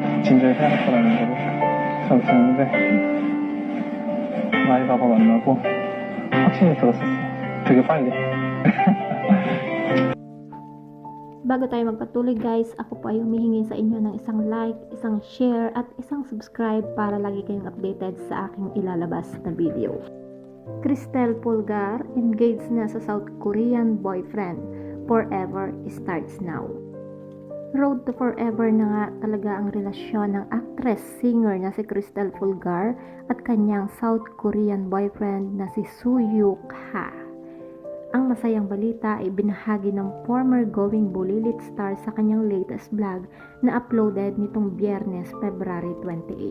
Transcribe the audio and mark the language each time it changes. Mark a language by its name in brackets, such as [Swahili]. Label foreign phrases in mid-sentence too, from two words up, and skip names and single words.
[Korean] 진작에 해야 거라는 거를 생각했는데 마이 바바 만나고 확신이 들었었어. 되게 빨리. [Filipino] Bago tayo magpatuloy guys, ako po ay humihingi sa inyo ng isang like, isang share at isang subscribe para lagi kayong updated sa aking ilalabas na video. Cristel Pulgar engaged na sa [English] South Korean boyfriend. Forever starts now. Road to forever [Filipino] na nga talaga ang relasyon ng actress-singer na si Cristel Pulgar at kanyang [English] South Korean boyfriend [Filipino] na si Soo-yuk Ha. Ang masayang balita ay binahagi ng former Going Bulilit star sa kanyang [English] latest vlog [Filipino] na uploaded nitong Biyernes, February 28.